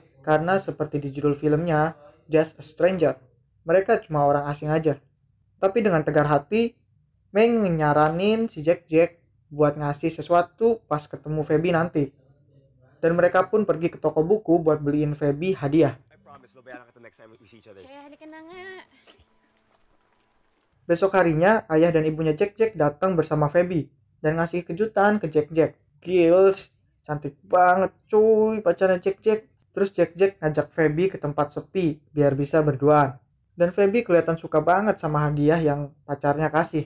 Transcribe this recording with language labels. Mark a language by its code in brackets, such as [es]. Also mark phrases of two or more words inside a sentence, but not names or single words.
[id] Karena seperti di judul filmnya, Just a Stranger. Mereka cuma orang asing aja. Tapi dengan tegar hati, Mei nyaranin si Jack buat ngasih sesuatu pas ketemu Feby nanti. Dan mereka pun pergi ke toko buku buat beliin Feby hadiah. [tl] Halika na nga. [id] Besok harinya, ayah dan ibunya Jack datang bersama Feby dan ngasih kejutan ke Jack. Gils, cantik banget cuy pacarnya Jack. Terus Jack ngajak Feby ke tempat sepi biar bisa berduaan. Dan Feby kelihatan suka banget sama hadiah yang pacarnya kasih.